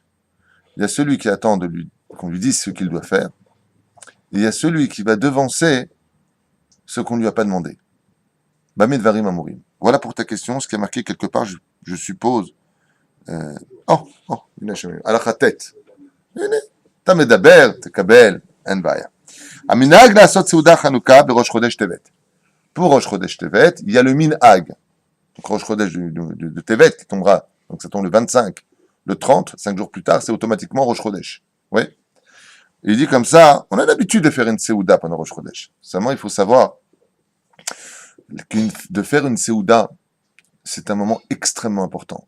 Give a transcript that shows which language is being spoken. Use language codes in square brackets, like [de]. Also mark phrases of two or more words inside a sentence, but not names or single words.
[fr] Il y a celui qui attend qu'on lui dise ce qu'il doit faire, et il y a celui qui va devancer ce qu'on ne lui a pas demandé. [he] במה דברים אמורים. [fr] Voilà pour ta question, ce qui est marqué quelque part, je suppose. À la tête. [he] אתה מדבר, תקבל, אין בעיה. המנהג לעשות סעודה חנוכה בראש חודש טבת. [fr] Pour Rosh Chodesh Tevet, il y a le minhag. Donc Rosh Chodesh de Tevet qui tombera, donc ça tombe le 25, le 30, 5 jours plus tard, c'est automatiquement Rosh Chodesh. Oui. Il dit comme ça, on a l'habitude de faire une Seouda pendant Rosh Chodesh. Seulement, il faut savoir de faire une Seouda, c'est un moment extrêmement important.